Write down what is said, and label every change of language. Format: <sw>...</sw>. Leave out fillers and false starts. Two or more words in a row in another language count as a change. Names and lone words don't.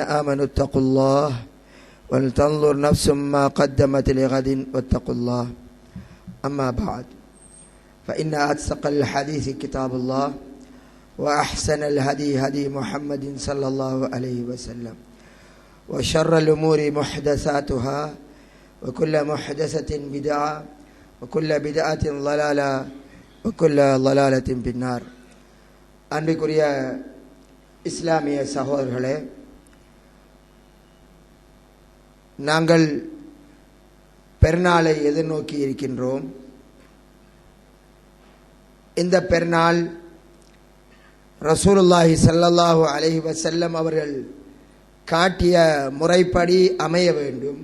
<ar>آمنوا اتقوا الله ولتنظر نفس ما قدمت لغد واتقوا الله أما بعد فإن أصدق الحديث كتاب الله وأحسن الهدي هدي محمد صلى الله عليه وسلم وشر الأمور محدثاتها وكل محدثة بدعة وكل بدعة ضلالة وكل ضلالة في النار.</ar> <ta>அன்றைக்குரிய இஸ்லாமிய சகோதரர்களே, நாங்கள் பெருநாளை எதிர்நோக்கி இருக்கின்றோம். இந்த பெருநாள்</ta> <ar>رسول الله صلى الله عليه وسلم</ar> <ta>அவர்கள் காட்டிய முறைப்படி அமைய வேண்டும்.</ta>